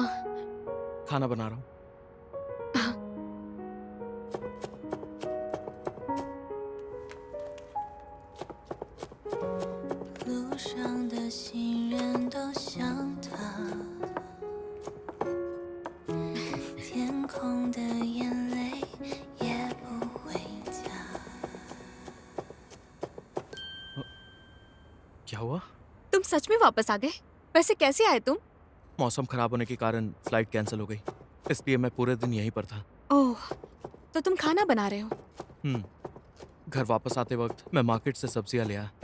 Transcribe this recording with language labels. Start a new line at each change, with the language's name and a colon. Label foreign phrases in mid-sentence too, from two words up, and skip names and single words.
Hindi: खाना बना रहा हूँ। हाँ।
Chinese: 路上的行人都像他，天空的眼泪也不回家。
Hindi: क्या हुआ? तुम सच में वापस आ गए? वैसे कैसे आए तुम? मौसम खराब होने के कारण
English: flight cancel
Hindi: हो गई, इसलिए मैं पूरे दिन यहीं पर था। ओह, तो तुम खाना बना रहे हो? घर वापस आते वक्त मैं मार्केट से सब्जियां ले आया।